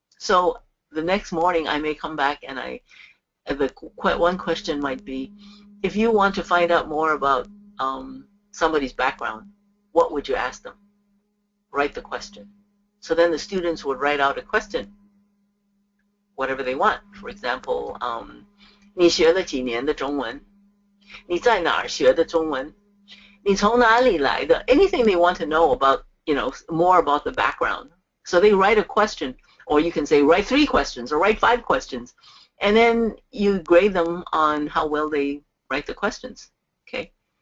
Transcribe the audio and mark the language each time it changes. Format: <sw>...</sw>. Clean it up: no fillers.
<en>So the next morning I may come back and one question might be, if you want to find out more about somebody's background, what would you ask them? Write the question. So then the students would write out a question, whatever they want. For example,</en> <zh>你学了几年的中文？你在哪儿学的中文？你从哪里来的？</zh> <en>Anything they want to know about, more about the background. So they write a question, or you can say write 3 questions or write 5 questions, and then you grade them on how well they write the questions. Okay.</en>